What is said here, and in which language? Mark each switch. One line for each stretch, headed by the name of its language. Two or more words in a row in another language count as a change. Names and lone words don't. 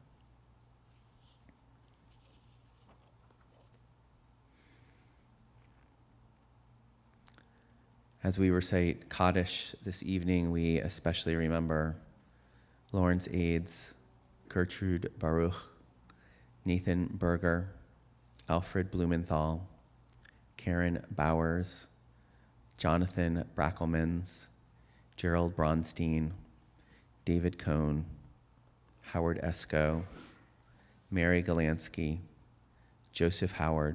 English: As we recite Kaddish this evening, we especially remember Lawrence Aids, Gertrude Baruch, Nathan Berger, Alfred Blumenthal, Karen Bowers, Jonathan Brackelmans, Gerald Bronstein, David Cohn, Howard Esco, Mary Galansky, Joseph Howard,